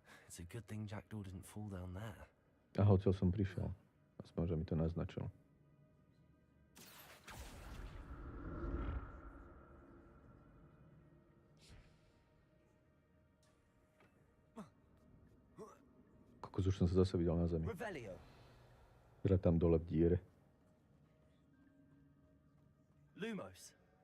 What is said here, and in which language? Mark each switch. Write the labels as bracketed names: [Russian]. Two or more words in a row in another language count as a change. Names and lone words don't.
[English] It's a good thing Jackdaw didn't fall down there. [Slovak] A odtiaľ som prišiel. Aspoň, že mi to naznačil. Kokos, už som sa zase videl na zemi. Teda tam dole v diere. Lumos.